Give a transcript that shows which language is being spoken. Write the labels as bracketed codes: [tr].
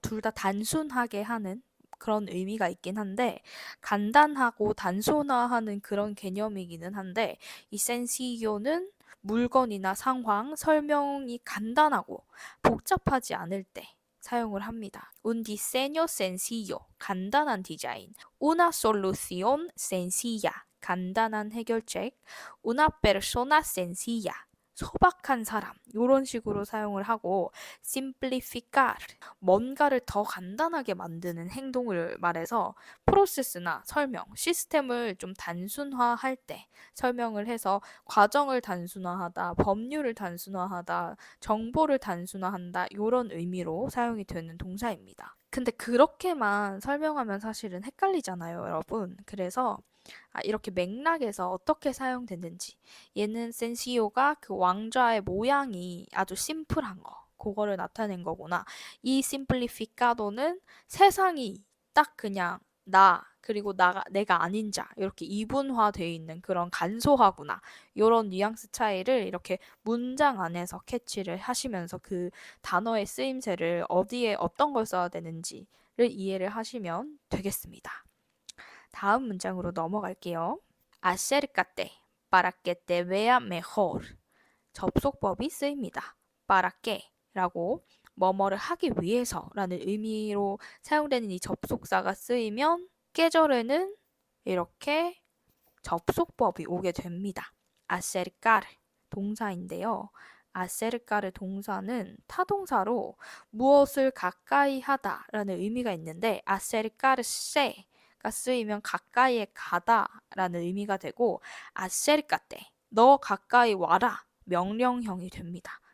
[ko] 둘 다 단순하게 하는 그런 의미가 있긴 한데 간단하고 단순화하는 그런 개념이기는 한데 이 센시요는 물건이나 상황, 설명이 간단하고 복잡하지 않을 때 사용을 합니다. [es] Un diseño sencillo, [ko] 간단한 디자인. [es] Una solución sencilla, [ko] 간단한 해결책. [es] Una persona sencilla, [ko] 소박한 사람 이런 식으로 사용을 하고 simplificar 뭔가를 더 간단하게 만드는 행동을 말해서 프로세스나 설명, 시스템을 좀 단순화할 때 설명을 해서 과정을 단순화하다, 법률을 단순화하다, 정보를 단순화한다 이런 의미로 사용이 되는 동사입니다. 근데 그렇게만 설명하면 사실은 헷갈리잖아요, 여러분. 그래서 이렇게 맥락에서 어떻게 사용됐는지 얘는 센시오가 그 왕좌의 모양이 아주 심플한 거 그거를 나타낸 거구나. 이 심플리피카도는 세상이 딱 그냥 나 그리고 내가 아닌 자 이렇게 이분화되어 있는 그런 간소화구나. 이런 뉘앙스 차이를 이렇게 문장 안에서 캐치를 하시면서 그 단어의 쓰임새를 어디에 어떤 걸 써야 되는지를 이해를 하시면 되겠습니다. 다음 문장으로 넘어갈게요. [es] acércate para que te vea mejor. [ko] 접속법이 쓰입니다. [es] para que라고 [ko] 뭐뭐를 하기 위해서라는 의미로 사용되는 이 접속사가 쓰이면 계절에는 이렇게 접속법이 오게 됩니다. acercar 동사인데요. acercar 동사는 타동사로 무엇을 가까이 하다라는 의미가 있는데 acercarse가 쓰이면 가까이에 가다라는 의미가 되고 acércate 너 가까이 와라 명령형이 됩니다.